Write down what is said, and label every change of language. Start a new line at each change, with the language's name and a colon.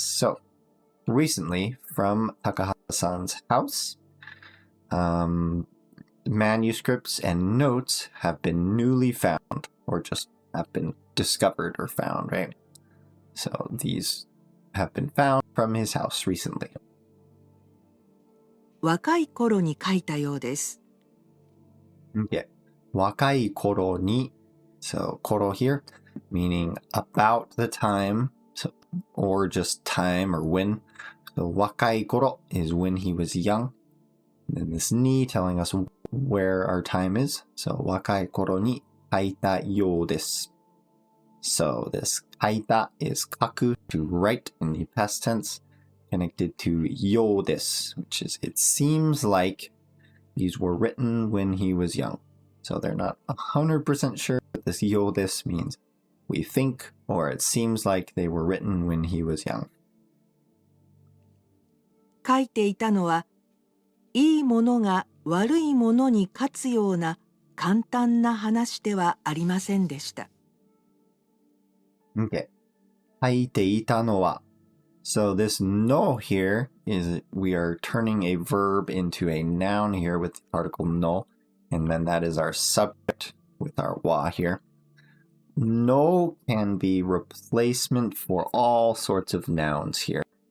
English: So recently, from Takahata-san's house, manuscripts and notes have been newly found, or just have been discovered or found, right? So these have been found from his house recently.
Japanese: 若い頃に書いたようです。
English: Okay.
Japanese: 若い頃に,
English: so 頃 here, meaning about the time, so, or just time or when. So
Japanese: 若い頃
English: is when he was young. And this ni telling us where our time is.
Japanese: So 若い頃に書いたようです。
English: So this 書いた is 書く to write in the past tense, connected to ようです, which is it seems like these were written when he was young. So they're not 100% sure that this ようです means we think, or it seems like they were written when he was young.
Japanese: 書いていたのは、いいものが悪いものに勝つような簡単な話ではありませんでした。
English: Okay.
Japanese: 書いていたのは.
English: So this no here is we are turning a verb into a noun here with the article no, and then that is our subject with our wa here. No can be replacement for all sorts of nouns here.